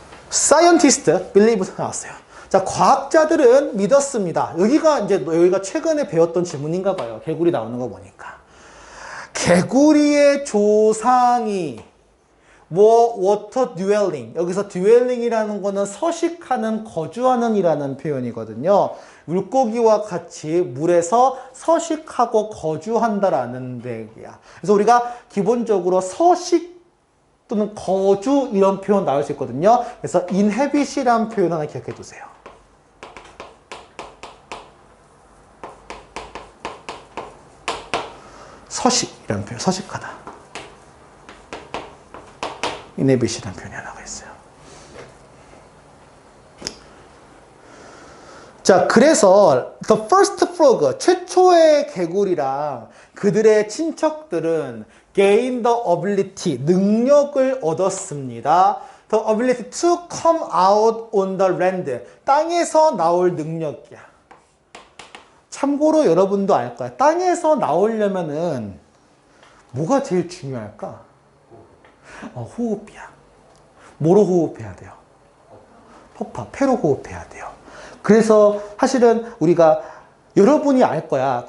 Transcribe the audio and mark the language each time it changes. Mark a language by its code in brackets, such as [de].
[en] Scientist believe [ko] 나왔어요. 자, 과학자들은 믿었습니다. 여기가 최근에 배웠던 질문인가 봐요. 개구리 나오는 거 보니까. 개구리의 조상이 water dwelling. 여기서 dwelling이라는 거는 서식하는, 거주하는 이라는 표현이거든요. 물고기와 같이 물에서 서식하고 거주한다라는 얘기야. 그래서 우리가 기본적으로 서식 또는 거주 이런 표현 나올 수 있거든요. 그래서 inhabit이라는 표현 하나 기억해 두세요. 서식이라는 표현, 서식하다. inhabit이라는 표현이 하나가 있어요. 자, 그래서 [en] the first frog, [ko] 최초의 개구리랑 그들의 친척들은 [en] gain the ability, [ko] 능력을 얻었습니다. [en] The ability to come out on the land, [ko] 땅에서 나올 능력이야. 참고로 여러분도 알 거야. 땅에서 나오려면은 뭐가 제일 중요할까? 호흡이야. 뭐로 호흡해야 돼요? 폐로 호흡해야 돼요. 그래서 사실은 우리가 여러분이 알 거야.